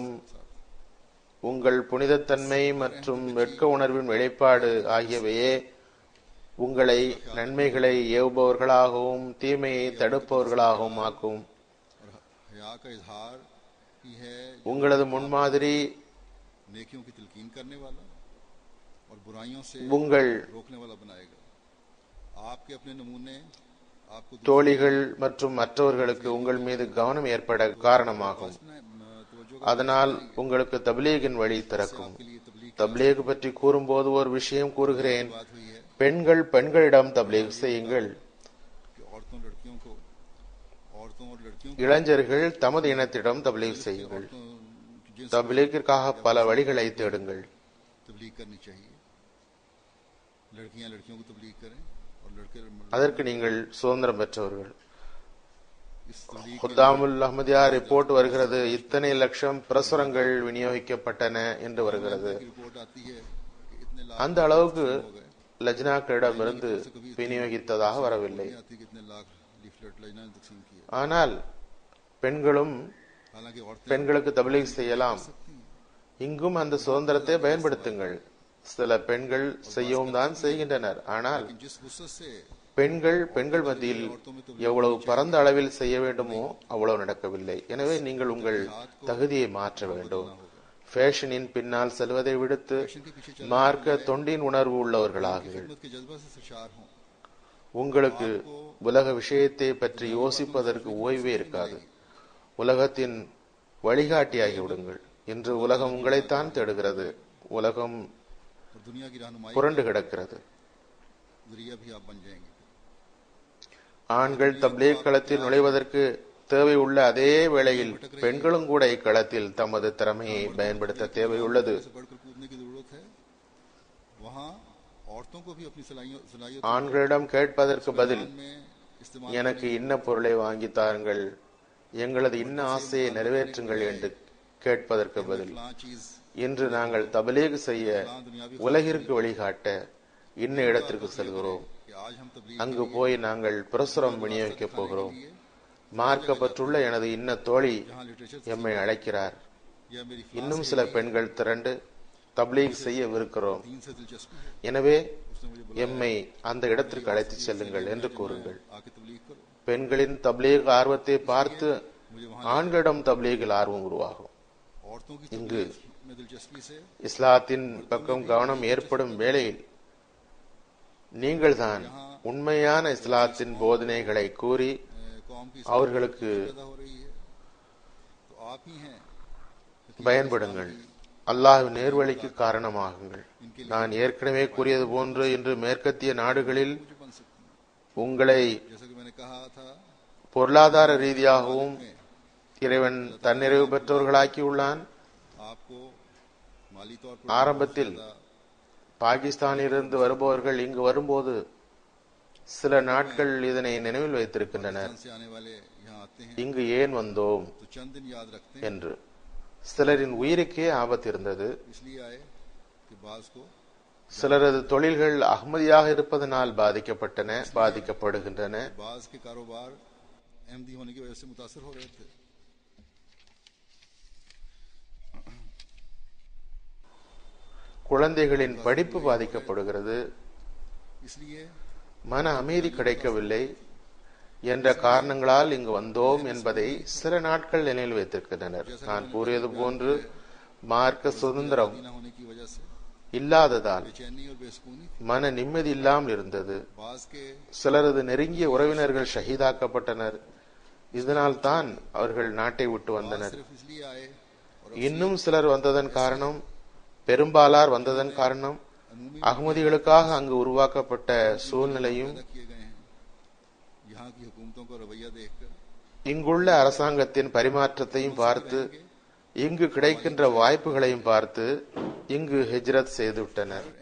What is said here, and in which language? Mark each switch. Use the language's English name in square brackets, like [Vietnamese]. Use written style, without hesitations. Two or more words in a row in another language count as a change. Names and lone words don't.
[Tamil] உங்கள் புனிதத்தன்மை மற்றும் வெட்க உணர்வின் வெளிப்பாடு ஆகியவையே உங்களை நன்மைகளை ஏவுபவர்களாகவும் தீமையை தடுப்பவர்களாகவும் ஆக்கும். [Urdu] اور حیا کا اظہار ہی ہے [Tamil] உங்களது முன்மாதிரி [Urdu] نیکیوں کی تلقین کرنے والا اور برائیوں سے [Tamil] உங்கள் [Urdu] روکنے والا بنائے گا۔ آپ کے اپنے نمونے آپ کو [Tamil] தோழிகள் மற்றும் மற்றவர்களுக்கு உங்கள் மீது கவனம் ஏற்பட காரணமாகும். அதனால் உங்களுக்கு தப்லீகின் வழி திறக்கும். தப்லீக் பற்றி கூறும்போது ஒரு விஷயம் கூறுகிறேன். பெண்கள் பெண்களிடம் தப்லீக் செய்யுங்கள். இளைஞர்கள் தமது இனத்திடம் தப்லீக் செய்யுங்கள். தப்லீகிற்காக பல வழிகளை தேடுங்கள். [Urdu] تبلیغ کرنی چاہیے. لڑکیاں لڑکیوں کو تبلیغ کریں اور لڑکے [Tamil] அதற்கு நீங்கள் சுதந்திரம் பெற்றவர்கள். [Urdu] اس تبلیغ [Tamil] ஹுத்தாமுல் அஹ்மதியா ரிப்போர்ட் வருகிறது, இத்தனை லட்சம் பிரசுரங்கள் விநியோகிக்கப்பட்டன என்று வருகிறது. [Urdu] کی رپورٹ آتی ہے کہ اتنے لاکھ [Tamil] அந்த அளவுக்கு லஜ்னாக்களிடமிருந்து விநியோகித்ததாக வரவில்லை. [Urdu] آتی ہے کہ اتنے لاکھ لیفلیٹ لجنہ نے تقسیم کیے. [Tamil] ஆனால் பெண்களும் [Urdu] حالانکہ عورتیں [Tamil] பெண்களுக்கு தப்லீக் செய்யலாம். இங்கும் அந்த சுதந்திரத்தை பயன்படுத்துங்கள். சில பெண்கள் செய்யவும் தான் செய்கின்றனர். ஆனால் [Urdu] جس وسعت سے [Tamil] பெண்கள் மத்தியில் எவ்வளவு பரந்த அளவில் செய்ய வேண்டுமோ அவ்வளவு நடக்கவில்லை. எனவே நீங்கள் உங்கள் தகுதியை மாற்ற வேண்டும். ஃபேஷனின் பின்னால் செல்வதை விடுத்து மார்க்க தொண்டின் உணர்வு உள்ளவர்களாகுங்கள். [Urdu] خدمت کے جذبہ سے سرشار ہوں. [Tamil] உங்களுக்கு உலக விஷயத்தை பற்றி யோசிப்பதற்கு ஓய்வே இருக்காது. உலகத்தின் வழிகாட்டியாகி விடுங்கள். இன்று உலகம் உங்களைத்தான் தேடுகிறது. உலகம் [Urdu] اور دنیا کی رہنمائی [Tamil] புரண்டு கிடக்கிறது. [Urdu] ذریعہ بھی آپ بن جائیں گے. [Tamil] ஆண்கள் தப்லீக் களத்தில் நுழைவதற்கு தேவை உள்ள அதே வேளையில் பெண்களும் கூட இக்களத்தில் தமது திறமையை பயன்படுத்த தேவையுள்ளது. [Urdu] سے بڑھ کر کودنے کی ضرورت ہے۔ وہاں عورتوں کو بھی اپنی صلاحیت [Tamil] ஆண்களிடம் கேட்பதற்கு பதில் [Urdu] میں استعمال [Tamil] எனக்கு இன்ன பொருளை வாங்கி தாருங்கள், எங்களது இன்ன ஆசையை நிறைவேற்றுங்கள் என்று கேட்பதற்கு பதில் [Urdu] فلاں چیز [Tamil] இன்று நாங்கள் தப்லீக் செய்ய உலகிற்கு வழிகாட்ட இன்ன இடத்திற்கு செல்கிறோம். [Urdu] کہ آج ہم تبلیغ [Tamil] அங்கு போய் நாங்கள் பிரசுரம் விநியோகிக்கப் போகிறோம். மார்க்கப்பட்டுள்ள எனது இன்ன தோழி [Urdu] جہاں لٹریچر [Tamil] எம்மை அழைக்கிறார். [Urdu] یا میری [Tamil] இன்னும் சில பெண்கள் திரண்டு தப்லீக் செய்யவிருக்கிறோம். [Urdu] دین سے دلچسپی ہے, [Tamil] எனவே [Urdu] اس نے مجھے [Tamil] எம்மை அந்த இடத்திற்கு அழைத்துச் செல்லுங்கள் என்று கூறுங்கள். [Urdu] آ کے تبلیغ کرو. [Tamil] பெண்களின் தப்லீக் ஆர்வத்தை பார்த்து ஆண்களிடம் தப்லீகில் ஆர்வம் உருவாகும். [Urdu] عورتوں کی [Tamil] இங்கு [Urdu] تبلیغ میں دلچسپی سے [Tamil] இஸ்லாத்தின் பக்கம் கவனம் ஏற்படும் வேளையில் நீங்கள்தான் உண்மையான இஸ்லாத்தின் போதனைகளை கூறி [Urdu] قوم کی [Tamil] அவர்களுக்கு [Urdu] پیدا ہو رہی ہے، تو آپ ہی ہیں [Tamil] பயன்படுங்கள். அல்லாஹ்வின் நேர்வழிக்கு காரணமாகுங்கள். நான் ஏற்கனவே கூறியது போன்று இன்று மேற்கத்திய நாடுகளில் [Urdu] جو بن سکتی ہیں. [Tamil] உங்களை [Urdu] جیسا کہ میں نے کہا تھا, [Tamil] பொருளாதார ரீதியாகவும் இறைவன் தன்னிறைவு பெற்றவர்களாக்கி உள்ளான். [Urdu] آپ کو مالی طور پر [Tamil] ஆரம்பத்தில் பாகிஸ்தானிலிருந்து வருபவர்கள் இங்கு வரும்போது சில நாட்கள் இதனை நினைவில் வைத்திருக்கின்றனர். [Urdu] سے آنے والے یہاں آتے ہیں [Tamil] இங்கு ஏன் வந்தோம் [Urdu] تو چند دن یاد رکھتے ہیں. [Tamil] என்று. சிலரின் உயிருக்கே ஆபத்து இருந்தது. [Urdu] اس لیے آئے کہ بعض کو [Tamil] சிலரது தொழில்கள் அஹ்மதியாக இருப்பதனால் பாதிக்கப்படுகின்றன. [Urdu] بعض کے کاروبار احمدی ہونے کی وجہ سے متاثر ہو رہے تھے. [Tamil] குழந்தைகளின் படிப்பு பாதிக்கப்படுகிறது. [Urdu] اس لیے [Tamil] மன அமைதி கிடைக்கவில்லை என்ற காரணங்களால் இங்கு வந்தோம் என்பதை சில நாட்கள் நினைவில் வைத்திருக்கின்றனர். நான் கூறியது போன்று மார்க்க சுதந்திரம் [Urdu] نہ ہونے کی وجہ سے [Tamil] இல்லாததால் [Urdu] بے چینی اور بے سکونی تھی. [Tamil] மன நிம்மதி இல்லாமல் இருந்தது. [Urdu] بعض کے [Tamil] சிலரது நெருங்கிய உறவினர்கள் ஷஹீதாக்கப்பட்டனர். இதனால் தான் அவர்கள் நாட்டை விட்டு [Urdu] بعض [Tamil] வந்தனர். [Urdu] صرف اس لیے آئے اور [Tamil] இன்னும் சிலர் வந்ததன் காரணம், பெரும்பாலார் வந்ததன் காரணம், அகமதிகளுக்காக அங்கு உருவாக்கப்பட்ட சூழ்நிலையும் இங்குள்ள அரசாங்கத்தின் பரிமாற்றத்தையும் பார்த்து, இங்கு கிடைக்கின்ற வாய்ப்புகளையும் பார்த்து இங்கு ஹிஜ்ரத் செய்துவிட்டனர்.